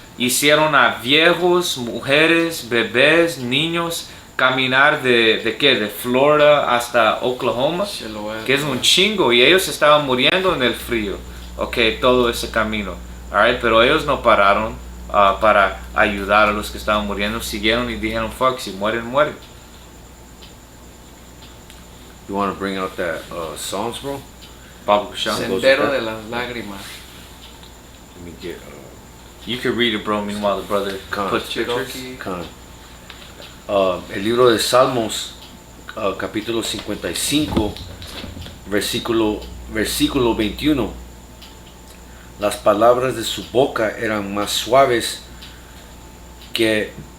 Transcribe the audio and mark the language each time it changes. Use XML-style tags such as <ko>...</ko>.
<es>Hicieron a viejos, mujeres, bebés, niños caminar de Florida hasta Oklahoma, que es un chingo, y ellos estaban muriendo en el frío. Okay, todo ese camino. Alright, pero ellos no pararon para ayudar a los que estaban muriendo. Siguieron y dijeron, fuck, si mueren, mueren.</es> <en>You want to bring out that Psalms, bro?</en> <es>Pablo Kusham. Sendero de las lágrimas.</es> <en>Let me get You can read it, bro, meanwhile the brother puts pictures.</en> <es>Con. El libro de Salmos, capítulo 55, versículo 21. Las palabras de su boca eran más suaves que...</es>